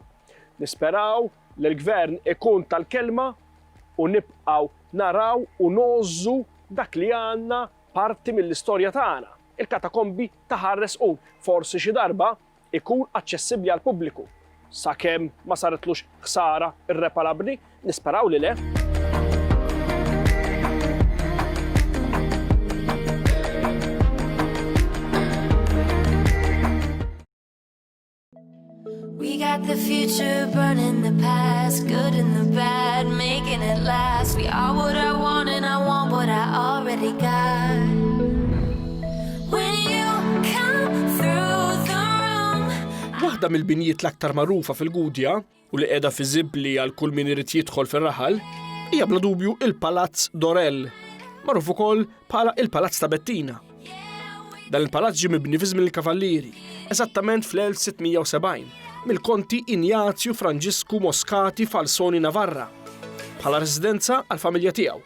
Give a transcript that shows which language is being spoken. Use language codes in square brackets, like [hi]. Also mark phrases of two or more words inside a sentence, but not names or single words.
[mt] Nisperaw li l-gvern ikun tal-kelma u nibqgħu naraw u nożżu dak li għandna parti mill-istorja tagħna. Il-katakombi ta' Ħarresqun forsi xi darba ikun aċċessibbli għall pubbliku. Sakemm ma saritlux ħsara irreparabbli, nisperaw li le. [en] We got the future burning the past, good and the bad, making it last. We are what I want and I want what I already got. When you come through the room. [mt] Waħda mill-binjiet l-aktar magħrufa fil-Gudja u li qiegħda fi żibbli għal kull min irid jidħol fir-raħal hija bla dubju il-Palazz Dorell, magħruf ukoll bħala il-Palazz ta' Bettina. Dan il-palazz ġie mibni fi żmien il-Kavallieri, eżattament fl-1670 mill-konti Ignazio Franġisku Moscati Falsoni Navarra bħala residenza għall-familja tiegħu.